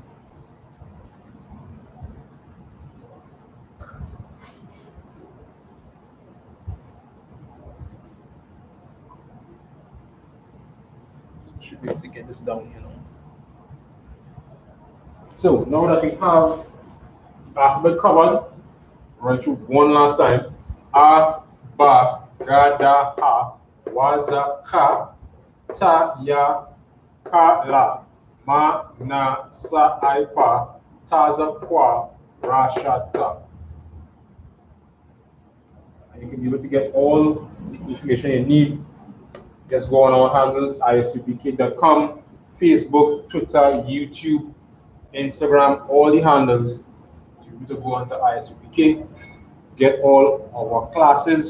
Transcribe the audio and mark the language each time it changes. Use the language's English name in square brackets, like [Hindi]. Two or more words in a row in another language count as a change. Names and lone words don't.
[English] So we should be able to get this down here now. So now that we have alphabet covered, run through one last time. [Hausa] A, ba, ga, da, ha, wa, za, ka, ta, ya, ka, la, ma, na, sa, I, pa, ta, za, kwa, ra, sha, ta. [English] And you can be able to get all the information you need. Just go on our handles, ISUPK.com, Facebook, Twitter, YouTube, Instagram, all the handles. You need to go onto I.S.U.P.K, get all our classes.